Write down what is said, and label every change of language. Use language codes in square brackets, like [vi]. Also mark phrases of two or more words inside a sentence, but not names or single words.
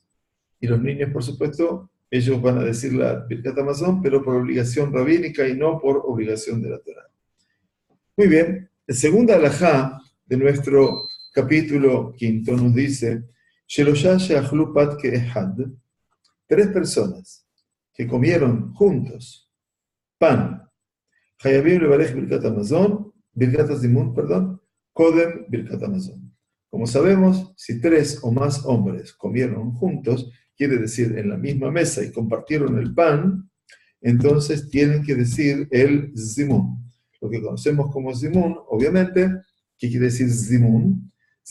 [es] Y los niños, por supuesto, ellos van a decir la [he] ברכת המזון, [es] pero por obligación rabínica y no por obligación de la Torá. Muy bien. El segundo alajá de nuestro capítulo 5 nos dice, tres personas que comieron juntos pan, [he] חייבים לברך ברכת המזון, ברכת הזימון, perdón, קודם ברכת המזון. [es] Como sabemos, si 3 o más hombres comieron juntos, quiere decir en la misma mesa y compartieron el pan, entonces tienen que decir el Zimun. Lo que conocemos como Zimun, obviamente, ¿qué quiere decir Zimun?